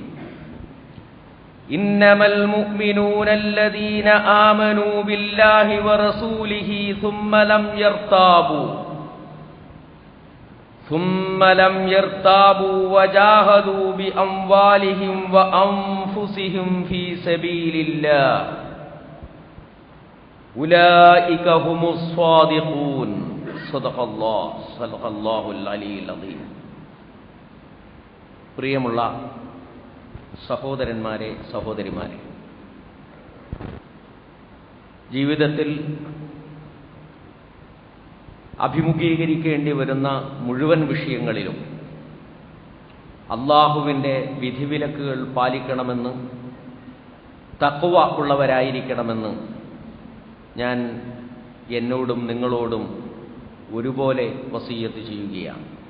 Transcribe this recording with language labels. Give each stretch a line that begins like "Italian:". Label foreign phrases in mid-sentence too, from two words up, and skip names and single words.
Arabic: إنما المؤمنون الذين آمنوا بالله ورسوله ثم لم يرتابوا وجاهدوا بأموالهم وأنفسهم في سبيل الله أولئك هم الصادقون. صدق الله العلي العظيم.
Malayalam: പ്രിയമുള്ള സഹോദരന്മാരെ, സഹോദരിമാരെ, ജീവിതത്തിൽ അഭിമുഖീകരിക്കേണ്ടി വരുന്ന മുഴുവൻ വിഷയങ്ങളിലും അള്ളാഹുവിൻ്റെ വിധിവിലക്കുകൾ പാലിക്കണമെന്ന്, തഖ്വ ഉള്ളവരായിരിക്കണമെന്ന് ഞാൻ എന്നോടും നിങ്ങളോടും ഒരുപോലെ വസിയ്യത്ത് ചെയ്യുകയാണ്.